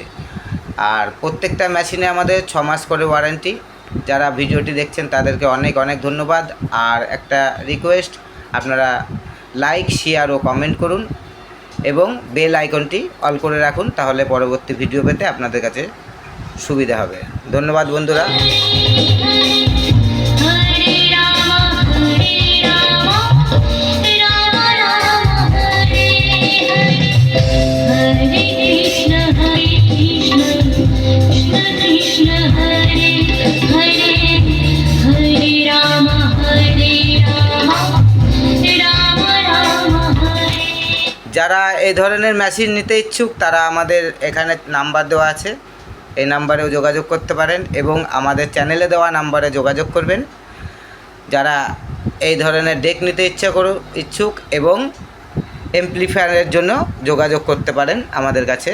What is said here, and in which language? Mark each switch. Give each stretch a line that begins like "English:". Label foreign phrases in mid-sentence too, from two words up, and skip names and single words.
Bangla: আর প্রত্যেকটা মেশিনে আমাদের 6 মাস করে ওয়ারেন্টি। যারা ভিডিওটি দেখছেন তাদেরকে অনেক অনেক ধন্যবাদ। আর একটা রিকোয়েস্ট, আপনারা লাইক, শেয়ার ও কমেন্ট করুন এবং বেল আইকনটি অল করে রাখুন, তাহলে পরবর্তী ভিডিও পেতে আপনাদের কাছে সুবিধা হবে। ধন্যবাদ বন্ধুরা।
Sanskrit: हरे राम, राम राम, हरे हरे, हरे कृष्ण, कृष्ण कृष्ण, हरे हरे, हरे राम, राम राम, हरे.
Bangla: যারা এই ধরনের মেশিন নিতে ইচ্ছুক তারা আমাদের এখানে নাম্বার দেওয়া আছে, এই নাম্বারেও যোগাযোগ করতে পারেন এবং আমাদের চ্যানেলে দেওয়া নাম্বারে যোগাযোগ করবেন। যারা এই ধরনের ডেক নিতে ইচ্ছুক এবং এমপ্লিফায়ারের জন্য যোগাযোগ করতে পারেন আমাদের কাছে।